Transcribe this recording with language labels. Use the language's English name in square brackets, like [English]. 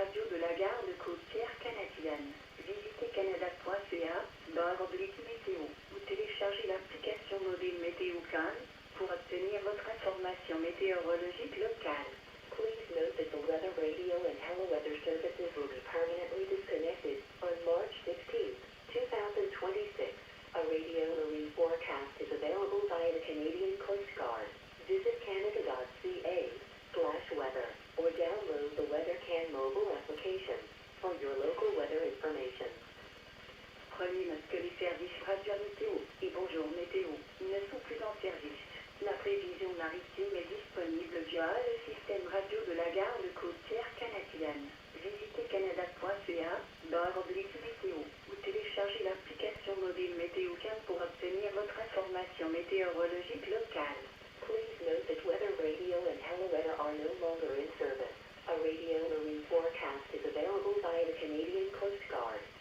[French] de la garde côtière canadienne. Visitez canada.ca/météo ou téléchargez l'application mobile MétéoCan pour obtenir votre information météorologique locale. [English] Please note that the Weather Radio and Hello Weather services will be permanently disconnected on March 16, 2026. A radio marine forecast is available via the Canadian Coast Guard. Visit canada.ca/weather or download the WeatherCan mobile application for your local weather information. [French] Prenez note que les services radio météo et bonjour météo ne sont plus en service. La prévision maritime est disponible via le système radio de la garde côtière canadienne. Visitez canada.ca/météo ou téléchargez l'application mobile MétéoCan pour obtenir votre information météorologique locale. [English] Please note that Weather Radio and Hello Weather are no longer in service. A radio marine forecast is available via the Canadian Coast Guard.